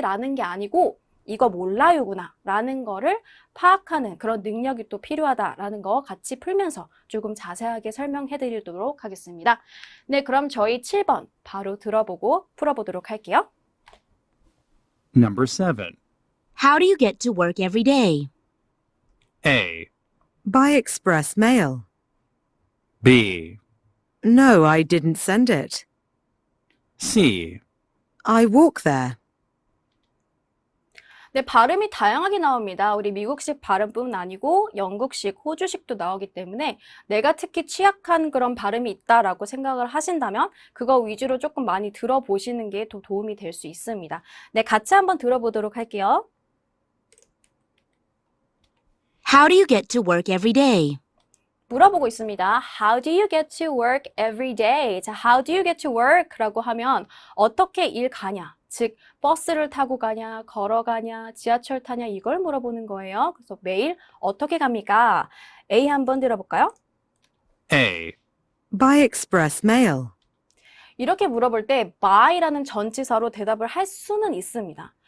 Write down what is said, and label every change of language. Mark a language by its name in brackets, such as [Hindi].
[Korean] 라는 게 아니고 이거 몰라요구나 라는 거를 파악하는 그런 능력이 또 필요하다라는 거 같이 풀면서 조금 자세하게 설명해 드리도록 하겠습니다. 네, 그럼 저희 7번 바로 들어보고 풀어보도록 할게요. [English] Number 7. How do you get to work every day? A. By express mail. B. No, I didn't send it. C. I walk there. [Korean] 네, 발음이 다양하게 나옵니다. 우리 미국식 발음뿐 아니고 영국식, 호주식도 나오기 때문에 내가 특히 취약한 그런 발음이 있다라고 생각을 하신다면 그거 위주로 조금 많이 들어보시는 게 더 도움이 될 수 있습니다. 네, 같이 한번 들어보도록 할게요. [English] How do you get to work every day? [Korean] 물어보고 있습니다. [English] How do you get to work every day? 자, how do you get to work? [Korean] 라고 하면 어떻게 일 가냐? 즉, 버스를 타고 가냐, 걸어가냐, 지하철 타냐 이걸 물어보는 거예요. 그래서 매일 어떻게 갑니까? A 한번 들어볼까요? [English] A. By express mail. [Korean] 이렇게 물어볼 때 by라는 전치사로 대답을 할 수는 있습니다.